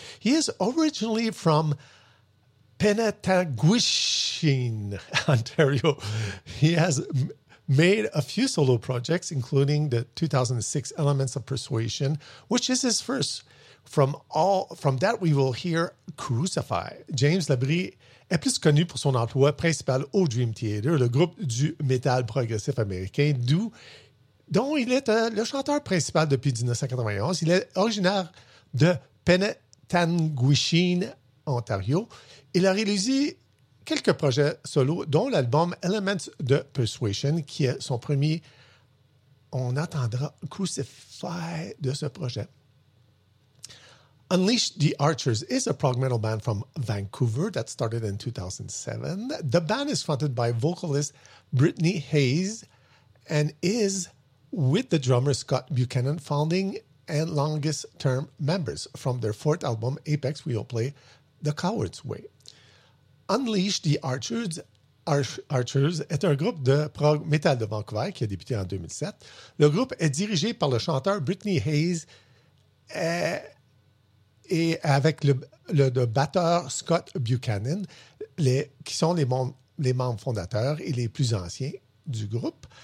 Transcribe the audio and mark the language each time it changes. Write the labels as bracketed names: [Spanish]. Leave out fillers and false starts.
[English] He is originally from Penetanguishen, Ontario. He has made a few solo projects, including the 2006 Elements of Persuasion, which is his first. From that, we will hear Crucify. [French] James Labrie est plus connu pour son emploi principal au Dream Theater, le groupe du métal progressif américain, dont il est le chanteur principal depuis 1991. Il est originaire de Penetanguishen, Ontario. Il a réalisé quelques projets solo, dont l'album Elements de Persuasion, qui est son premier. On attendra Crucify de ce projet. [English] Unleash the Archers is a prog metal band from Vancouver that started in 2007. The band is fronted by vocalist Brittany Hayes and is with the drummer Scott Buchanan, founding and longest term members. From their fourth album, Apex, we will play The Coward's Way. Unleash the Archers. [French] Archers est un groupe de prog metal de Vancouver qui a débuté en 2007. Le groupe est dirigé par le chanteur Brittany Hayes et avec le batteur Scott Buchanan, qui sont les membres fondateurs et les plus anciens du groupe.